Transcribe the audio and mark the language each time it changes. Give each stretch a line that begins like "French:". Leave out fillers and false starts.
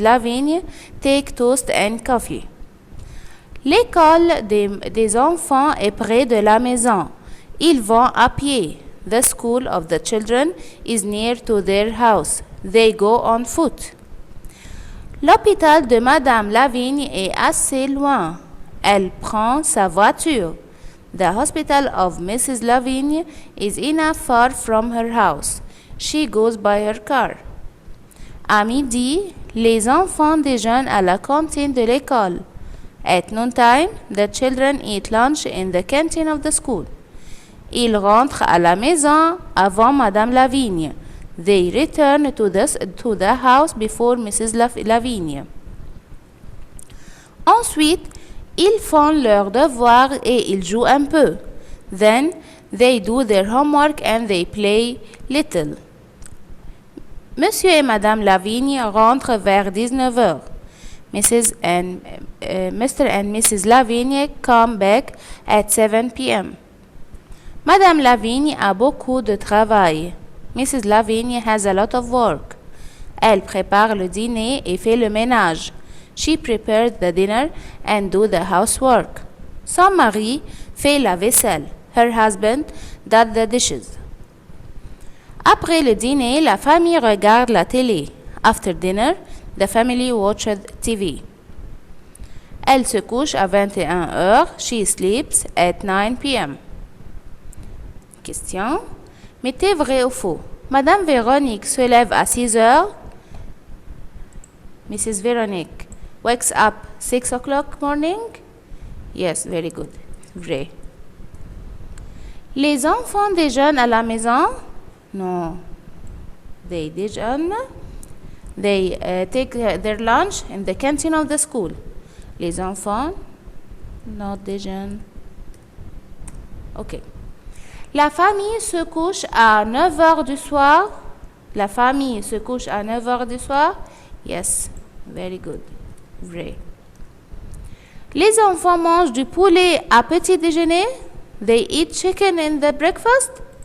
English: Lavigne take toast and coffee.
French: L'école des enfants est près de la maison. Ils vont à pied.
English: The school of the children is near to their house. They go on foot.
French: L'hôpital de Madame Lavigne est assez loin. Elle prend sa voiture.
English: The hospital of Mrs. Lavigne is enough far from her house. She goes by her car.
French: À midi, les enfants déjeunent à la cantine de l'école.
English: At noontime, the children eat lunch in the canteen of the school.
French: Ils rentrent à la maison avant Madame Lavigne.
English: They return to the house before Mrs. Lavigne.
French: Ensuite, ils font leurs devoirs et ils jouent un peu.
English: Then, they do their homework and they play little.
French: Monsieur et Madame Lavigne rentrent vers 19 heures. Mr.
English: and Mrs. Lavigne come back at 7 p.m.
French: Madame Lavigne a beaucoup de travail.
English: Mrs. Lavigne has a lot of work.
French: Elle prépare le dîner et fait le ménage.
English: She prepares the dinner and do the housework.
French: Son mari fait la vaisselle.
English: Her husband does the dishes.
French: Après le dîner, la famille regarde la télé.
English: After dinner, the family watches TV.
French: Elle se couche à 21 heures.
English: She sleeps at 9 p.m.
French: Question. Mettez vrai ou faux. Madame Véronique se lève à 6 heures.
English: Mrs. Véronique wakes up 6 o'clock morning. Yes, very good. Vrai.
French: Les enfants déjeunent à la maison.
English: No. They déjeunent. They take their lunch in the canteen of the school.
French: Les enfants not déjeunent. OK. La famille se couche à 9 heures du soir. La famille se couche à 9 heures du soir.
English: Yes, very good.
French: Vrai. Les enfants mangent du poulet à petit déjeuner.
English: They eat chicken in the breakfast.